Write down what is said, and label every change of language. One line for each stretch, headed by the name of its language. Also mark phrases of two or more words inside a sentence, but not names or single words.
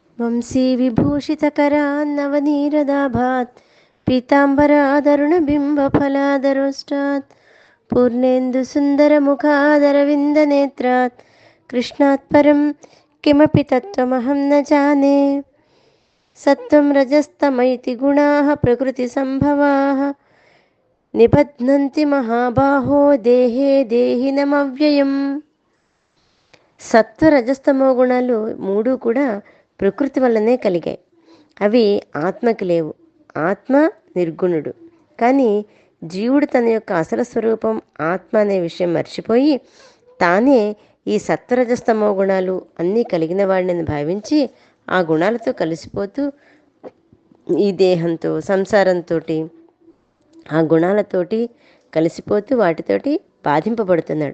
Sanskrit: వంశీ విభూషితకరాన్నవనీరదాభాత్ పీతాంబరాదరుణబింబఫలాదరోష్టాత్ పూర్ణేन्दुसुन्दरमुखादरविन्दनेत्रात् कृष्णात् परं किमपि तत्त्वमहं न जाने। सत्त्वं रजस्तमैति गुणाः प्रकृतिसम्भवाः निबध्नन्ति महाबाहो देहे देहिनमव्ययम्।
Telugu: సత్వ రజస్తమో గుణాలు మూడు కూడా ప్రకృతి వల్లనే కలిగాయి. అవి ఆత్మకి లేవు. ఆత్మ నిర్గుణుడు. కానీ జీవుడు తన యొక్క అసలు స్వరూపం ఆత్మ అనే విషయం మర్చిపోయి తానే ఈ సత్వరజస్తమో గుణాలు అన్నీ కలిగిన వాడిని భావించి ఆ గుణాలతో కలిసిపోతూ ఈ దేహంతో సంసారంతో ఆ గుణాలతోటి కలిసిపోతూ వాటితోటి బాధింపబడుతున్నాడు.